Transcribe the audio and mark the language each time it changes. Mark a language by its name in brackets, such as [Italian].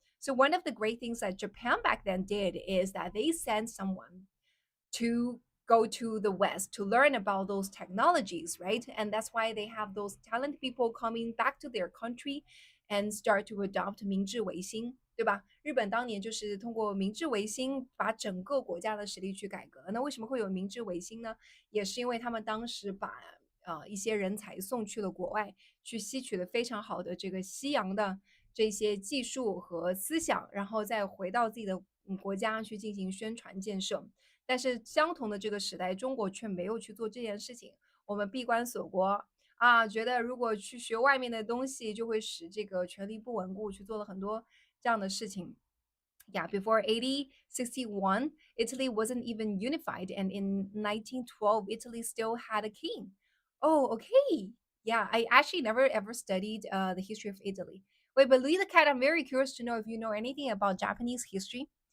[English] So one of the great things that Japan back then did is that they sent someone to go to the West to learn about those technologies, right? And that's why they have those talented people coming back to their country and start to adopt [Chinese] 明治维新，对吧？日本当年就是通过明治维新把整个国家的实力去改革。那为什么会有明治维新呢？也是因为他们当时把一些人才送去了国外，去吸取了非常好的这个西洋的这些技术和思想，然后再回到自己的国家去进行宣传建设。但是相同的这个时代，中国却没有去做这件事情。我们闭关锁国觉得如果去学外面的东西，就会使这个权力不稳固，去做了很多这样的事情。 [English] Yeah, before 1861, Italy wasn't even unified, and in 1912, Italy still had a king. Oh, okay. Yeah, I actually never ever studied the history of Italy. Wait, but Louis the Cat, I'm very curious to know if you know anything about Japanese history.